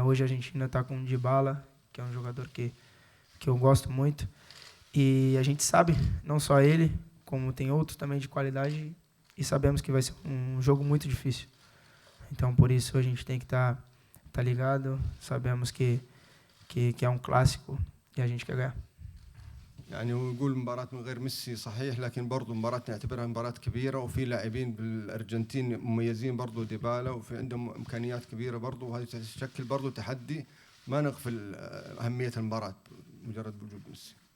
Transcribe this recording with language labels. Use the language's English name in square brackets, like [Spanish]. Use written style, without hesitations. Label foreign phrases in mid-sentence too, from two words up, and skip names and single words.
[Portuguese] Hoje a Argentina está com o Dybala, que é um jogador que eu gosto muito. E a gente sabe, não só ele, como tem outros também de qualidade, e sabemos que vai ser um jogo muito difícil. Então, por isso, a gente tem que estar ligado. Sabemos que é um clássico e a gente quer ganhar. [Arabic] يعني ويقول مباراة من غير ميسي صحيح، لكن برضو مباراة نعتبرها مباراة كبيرة، وفي لاعبين بالأرجنتين مميزين برضو ديبالا، وفي عندهم إمكانيات كبيرة برضو، وهذه تشكل برضو تحدي. ما نغفل أهمية المباراة مجرد وجود ميسي.